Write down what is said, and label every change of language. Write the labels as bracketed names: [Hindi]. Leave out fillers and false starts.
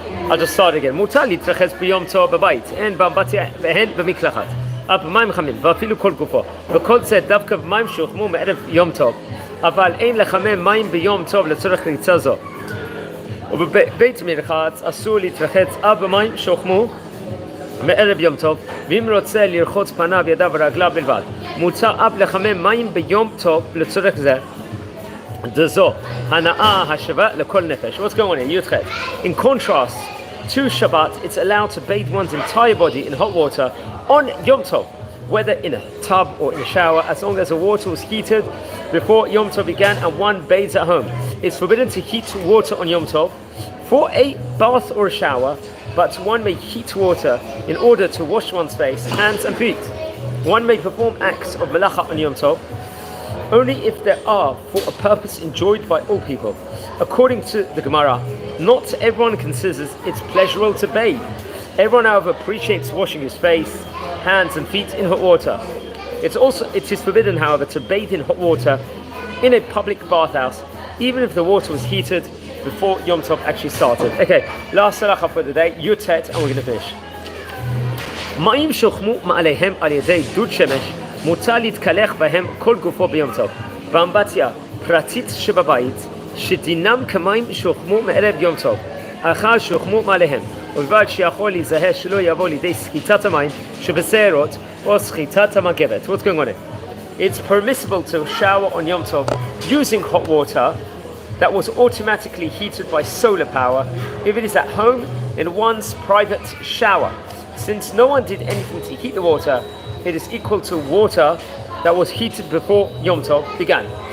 [English] I'll just start again. [Hebrew] מותר להתרחץ ביום טוב בבית, הן באמבטיה והן במקלחת, אף במים חמים, ואפילו כל גופו, וכל זה דווקא במים שוכמו מערב יום טוב, אבל אין לחמם מים ביום טוב לצורך ריצה זו. ובבית מרחץ אסור להתרחץ אף במים שהוחמו מערב יום טוב, ואם רוצה לרחוץ פניו, ידיו ורגליו בלבד, מותר אף לחמם מים ביום טוב לצורך זה. דזו הנאה השווה לכל נפש. [English] What's going on here? [Hebrew] י"ח. [English] In contrast to Shabbat, it's allowed to bathe one's entire body in hot water on Yom Tov, whether in a tub or in a shower, as long as the water was heated before Yom Tov began and one bathes at home. It's forbidden to heat water on Yom Tov for a bath or a shower, but one may heat water in order to wash one's face, hands and feet. One may perform acts of melacha on Yom Tov only if they are for a purpose enjoyed by all people. According to the Gemara, not everyone considers it's pleasurable to bathe. Everyone, however, appreciates washing his face, hands and feet in hot water. It is forbidden, however, to bathe in hot water in a public bathhouse, even if the water was heated before Yom Tov actually started. Okay, last halacha for the day, Yutet, and we're going to finish. [Hebrew] Ma'im shochmu ma'alehem al yedei dud shemesh mutar להתקלח בהם כל גופו ביום טוב. באמבטיה פרטית שבבית שדינם כמים שהוחמו מערב יום טוב. אחר שהוחמו מעליהם, ובלבד שיכול להיזהר שלא יבוא לידי סחיטת המים שבשערות or schitat mageret. [English] What's going on here? It's permissible to shower on Yom Tov using hot water that was automatically heated by solar power if it is at home in one's private shower. Since no one did anything to heat the water, it is equal to water that was heated before Yom Tov began.